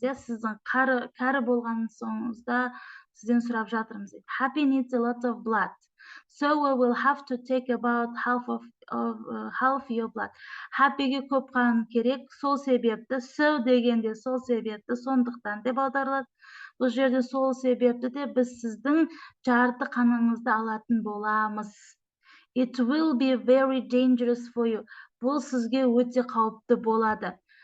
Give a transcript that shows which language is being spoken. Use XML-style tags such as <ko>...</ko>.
<kk>Сіздің кәрі болған соңыңызда сізден сұрап жатырмыз.</kk> <en>Happy needs a lot of blood. So we will have to take about half your blood.</en> <kk>Happy'ге көп қан керек, сол себепті. So дегенде сол себепті, сондықтан деп аударылады. Бұл жерде сол себепті де біз сіздің жарты қаныңызды алатын боламыз.</kk> <en>It will be very dangerous for you.</en> <kk>Бұл сізге өте қауіпті болады.</kk>